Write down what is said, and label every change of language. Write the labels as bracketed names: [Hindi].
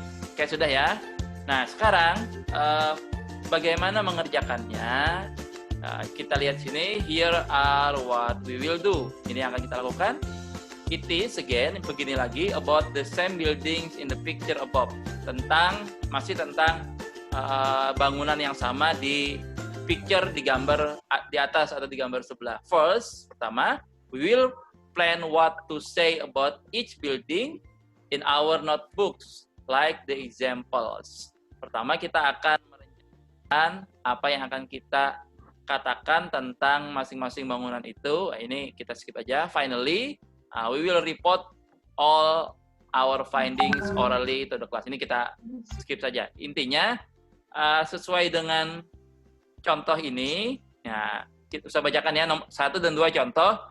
[Indonesian] Oke, sudah ya. Nah, sekarang bagaimana mengerjakannya? Kita lihat sini. [English] Here are what we will do. [Indonesian] Ini yang akan kita lakukan. [English] It is again, [Indonesian] begini lagi, [English] about the same buildings in the picture above. [Indonesian] Masih tentang bangunan yang sama di picture, di gambar di atas atau di gambar sebelah. [English] First, [Indonesian] pertama, [English] we will plan what to say about each building in our notebooks, like the examples. [Indonesian] Pertama, kita akan merencanakan apa yang akan kita katakan tentang masing-masing bangunan itu. Ini kita skip aja. [English] Finally, we will report all our findings orally to the class. [Indonesian] Ini kita skip saja. Intinya, sesuai dengan contoh ini, ya, kita bisa bacakan ya, 1 dan 2 contoh.